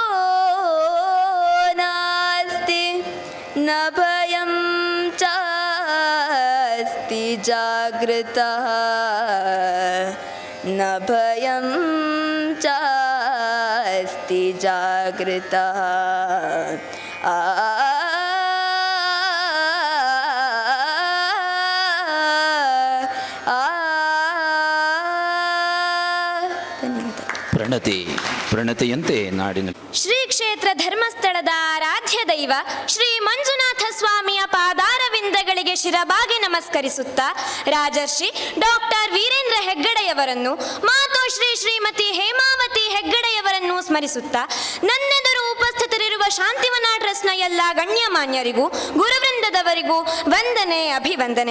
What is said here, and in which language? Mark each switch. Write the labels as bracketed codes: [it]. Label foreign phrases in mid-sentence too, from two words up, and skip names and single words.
[sa] नास्ति न भयं चास्ति जागृतः न भयं चास्ति जागृतः [kn] ಪ್ರಣತಿಯಂತೆ ನಾಡಿನ ಶ್ರೀ ಕ್ಷೇತ್ರ ಧರ್ಮಸ್ಥಳದ ಆರಾಧ್ಯ ದೈವ ಶ್ರೀ ಮಂಜುನಾಥ ಸ್ವಾಮಿಯ ಪಾದಾರವಿಂದಗಳಿಗೆ ಶಿರಬಾಗಿ ನಮಸ್ಕರಿಸುತ್ತಾ ರಾಜರ್ಷಿ ಡಾಕ್ಟರ್ ವೀರೇಂದ್ರ ಹೆಗ್ಗಡೆಯವರನ್ನು ಮಾತೋಶ್ರೀ ಶ್ರೀಮತಿ ಹೇಮಾವತಿ ಹೆಗ್ಗಡೆಯವರನ್ನು ಸ್ಮರಿಸುತ್ತಾ ನನ್ನೆದುರು ಉಪಸ್ಥಿತರಿರುವ ಶಾಂತಿವನ ಟ್ರಸ್ಟ್ನ ಎಲ್ಲ ಗಣ್ಯಮಾನ್ಯರಿಗೂ ಗುರುವೃಂದದವರಿಗೂ ವಂದನೆ ಅಭಿವಂದನೆ.